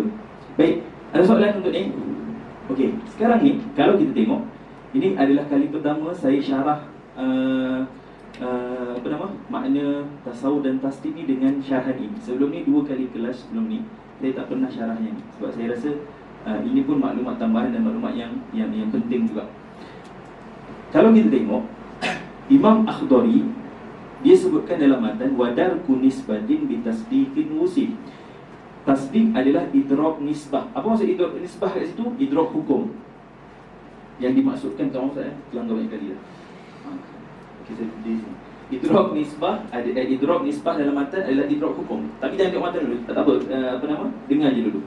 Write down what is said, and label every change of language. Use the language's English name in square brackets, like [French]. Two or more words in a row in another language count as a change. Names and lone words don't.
[Malay] Baik, ada soalan untuk ni? Okey, sekarang ni kalau kita tengok, ini adalah kali pertama saya syarah makna tasawuf dan tasdik ni dengan syarahan ini. Sebelum ni 2 kali kelas sebelum ni saya tak pernah syarahnya ni, sebab saya rasa ini pun maklumat tambahan dan maklumat yang penting juga. Kalau kita tengok, Imam Akhdari dia sebutkan dalam matan [Arabic] ودرك نسبة بتصديق وسم. [Malay] Tasdik adalah [Arabic] إدراك نسبة. [Malay] Apa maksud [Arabic] إدراك نسبة [Malay] kat situ? [Arabic] إدراك حكم. [Malay] Yang dimaksudkan kamu saya telah banyak kali dah. Kita di sini. [Arabic] إدراك نسبة إدراك نسبة [Malay] dalam matan adalah [Arabic] إدراك حكم. [Malay] Tapi jangan tengok matan dulu. Tak apa, dengar je dulu.